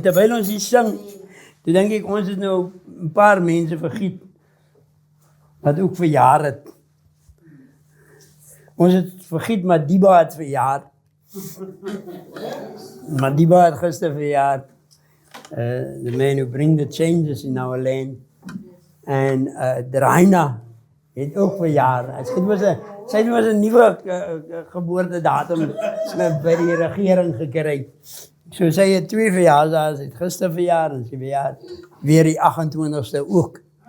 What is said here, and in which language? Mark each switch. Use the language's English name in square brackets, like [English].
[Afrikaans] Terwyl ons hier sing, toe dink ek ons het nou 'n paar mense vergiet wat ook verjaar het. Ons het vergiet Madiba het verjaar. Madiba het gister verjaar. [English] The man who bring the changes in our land. [Afrikaans] En Draina het ook verjaar. Sy het was 'n nuwe geboortedatum by die regering gekry. So sy het 2 verjaarsdae, sy het gister verjaar en sy verjaar weer die 28ste ook.